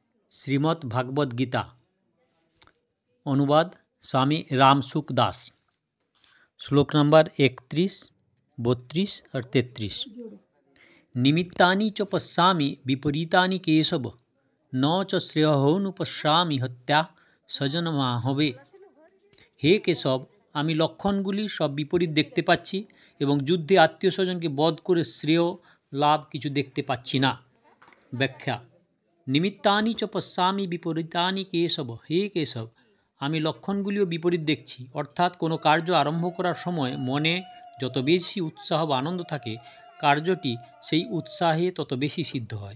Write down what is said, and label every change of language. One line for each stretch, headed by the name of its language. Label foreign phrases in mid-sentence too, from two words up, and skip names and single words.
Hindi: श्रीमद् भागवत गीता अनुवाद स्वामी रामसुख दास। श्लोक नंबर 31, 32 और 33।
Sanskrit: निमित्तानि च पश्यामि विपरीतानि केशव, न च श्रेयोनुपश्यामि हत्या স্বজনমাহবে।
Bangla: হে কেশব, আমি লক্ষণগুলি সব বিপরীত দেখতে পাচ্ছি এবং যুদ্ধে আত্মীয় স্বজনকে বধ করে শ্রেয় লাভ কিছু দেখতে পাচ্ছি না।
Sanskrit: ব্যাখ্যা: নিমিত্তানি চ পশ্যামি বিপরীতানি কেশব।
Bangla: হে কেশব, আমি লক্ষণগুলিও বিপরীত দেখছি, অর্থাৎ কোনো কার্য আরম্ভ করার সময় মনে যত বেশি উৎসাহ বা আনন্দ থাকে, কার্যটি সেই উৎসাহে তত বেশি সিদ্ধ হয়।